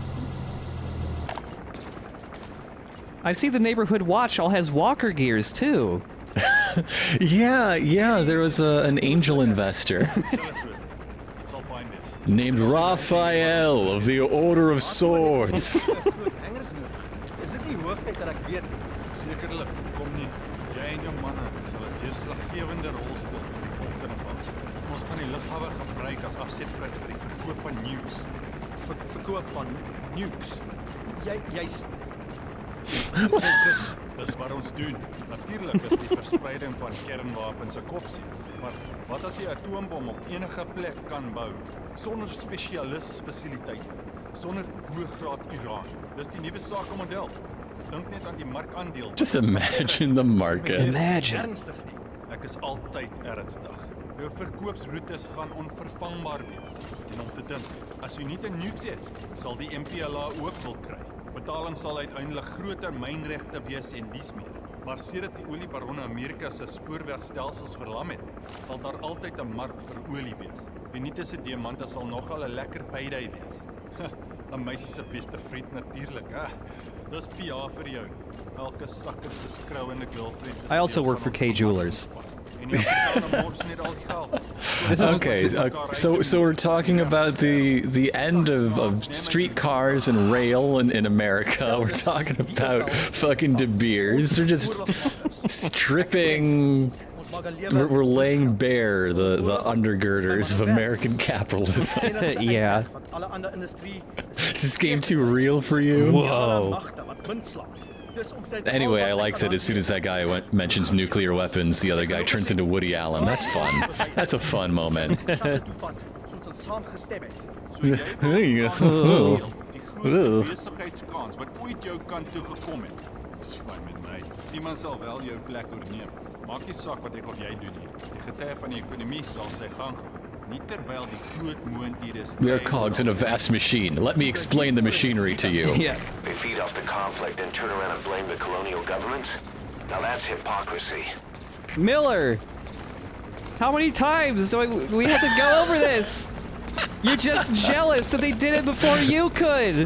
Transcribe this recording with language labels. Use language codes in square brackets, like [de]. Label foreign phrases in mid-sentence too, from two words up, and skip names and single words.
[en] I see the neighborhood watch all has walker gears too. Yeah, there was an angel investor It's all fine, miss. named Raphael of the Order of Swords. [af] Hangers nodig. Is dit nie hoogtyd dat ek weet nie? Sekerlik, kom nie. Jy en jou manne sal 'n deurslaggewende rol speel vir die volgende fase. Ons gaan die lughawe gebruik as afsetpunt vir die verkoop van nukes. Verkoop van nukes. Jy's Dis wat ons doen. Natuurlik is die verspreiding van kernwapens 'n kopsie. Maar wat as jy 'n atoombom op enige plek kan bou sonder spesialis fasiliteite? sonder hoëgraad uran. Dis die nuwe sakemodel. Dink net aan die markandeel. [en] Just imagine the market. Imagine. [af] Ernstig nie. Ek is altyd ernstig. Jou verkoopsroetes gaan onvervangbaar wees. En om te dink, as u nie 'n nukes het, sal die MPLA ook wil kry. Betaling sal uiteindelik groter mynregte wees en dies meer. Maar sedert die oliebaronne Amerika se spoorwegstelsels verlam het, sal daar altyd 'n mark vir olie wees. Benite se diamante sal nogal 'n lekker payday wees. 'n Meisie se beste vriend natuurlik, hè. Dis PR vir jou. Elke sakker se skrouende girlfriend is [en] I also [af] deel [en] work [af] van [en] for [af] ons [en] K Jewelers. [af] En die Amerikaner mors net al die geld. [en] Okay, so we're talking about the end of streetcars and rail in America. We're talking about fucking De Beers. We're just stripping. We're laying bare the undergirders of American capitalism. Yeah. Is this game too real for you? Whoa. Anyway, I like that as soon as that guy mentions nuclear weapons, the other guy turns into Woody Allen. That's fun. That's a fun moment. [af] So jy wil [en] Oh. [af] die grootste besigheidskans wat ooit jou kant toe gekom het. Dis fyn met my. Iemand sal wel jou plek oorneem. Maak nie saak wat ek of jy doen nie. Die getuie van die ekonomie sal sy gang gaan. Nie terwyl die groot moonthede [en] We are cogs in a vast machine. Let me explain the machinery to you. Yeah. They feed off the conflict and turn around and blame the colonial governments? Now that's hypocrisy. Miller! How many times do we have to go over this? You're just jealous that they did it before you could!